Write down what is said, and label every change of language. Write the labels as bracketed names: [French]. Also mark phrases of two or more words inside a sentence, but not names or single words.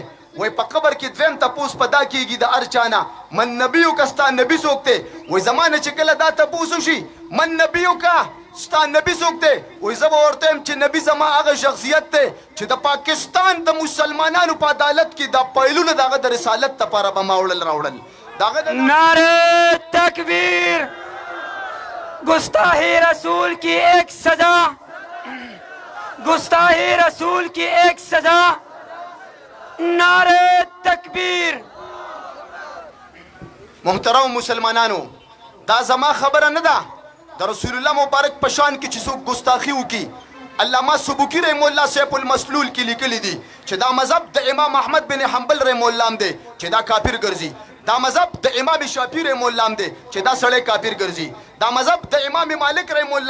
[Pashto] وایي په قبر کې دویم تپوس په دا کېږي د هر چا نه [Arabic] من نبیو [Pashto] که ستا نبي څوک دی؟ وایي زما نه چې کله دا تپوس وشي [Arabic] من نبیو [Pashto] که ستا نبي څوک دی؟ وایي زه به ورته یم چې نبي زما هغه شخصیت دی چې د پاکستان د مسلمانانو په عدالت کې دا پایلونه د هغه د رسالت دپاره به ما وړل راوړل. [Urdu] نعرہ تکبیر! گستاخی رسول کی ایک سزا، گستاخی رسول کی ایک سزا. نعرہ تکبیر! [Pashto] محترم مسلمانانو، دا زما خبره نه ده د رسول الله مبارک په شان کې چې څوک ګستاخي وکړي علامه سبوکي [Arabic] رحم الله [Pashto] سیف المسلول کې لیکلي دي چې دا مذهب د امام احمد بن حنبل [Arabic] رحم الله [Pashto] هم دی چې دا کافر ګرځي دا مذهب د امام شافعي [Arabic] رحم الله [Pashto] هم دی چې دا سړی کافر ګرځي دا مذهب د امام مالک [Arabic] رحم الله